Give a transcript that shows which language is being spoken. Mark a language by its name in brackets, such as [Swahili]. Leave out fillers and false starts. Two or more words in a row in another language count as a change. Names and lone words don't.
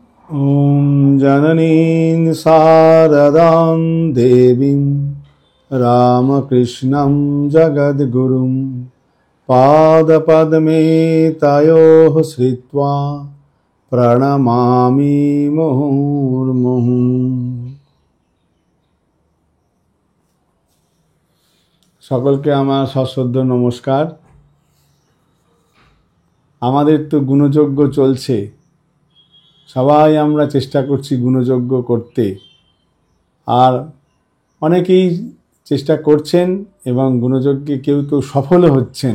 [Sanskrit] ॐ जननीं शारदां देवीं रामकृष्णं जगद्गुरुं पादपद्मे तयोः श्रित्वा प्रणमामि मुहुर्मुहुः। [Bangla] সকলকে আমার সশ্রদ্ধ নমস্কার। আমাদের তো গুণযজ্ঞ চলছে, সবাই আমরা চেষ্টা করছি গুণযজ্ঞ করতে, আর অনেকেই চেষ্টা করছেন এবং গুণযজ্ঞে কেউ কেউ সফলও হচ্ছেন।